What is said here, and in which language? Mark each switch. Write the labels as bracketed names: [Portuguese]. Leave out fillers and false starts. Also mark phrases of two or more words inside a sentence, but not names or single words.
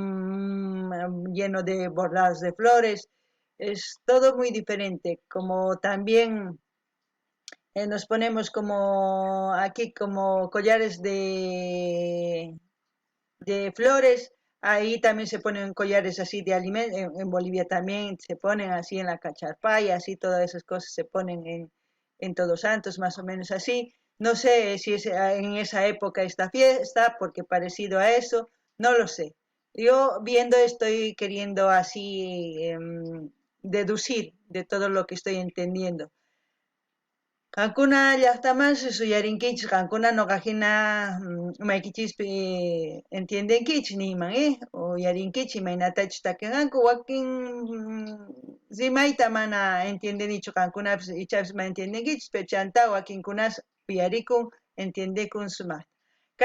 [Spanish] lleno de bordados de flores, es todo muy diferente, como también nos ponemos como aquí como collares de flores, ahí también se ponen collares así de alimentos, en Bolivia también se ponen así en la cacharpaya, así todas esas cosas se ponen en Todos Santos, más o menos así. No sé si es en esa época esta fiesta, porque parecido a eso, no lo sé. Yo viendo estoy queriendo así deducir de todo lo que estoy entendiendo. [Quechua] Qankuna llaqtamansi suyarinkichis qankuna nuqajina mayqichispi entiendenkichis niyman, uyarinkichis imaynatachus takiqanku wakin rimayta mana entiendenichu qankunapas ichapis mana entiendenkichis pero chanta wakinkunas uyarikun entiendekun sumaq.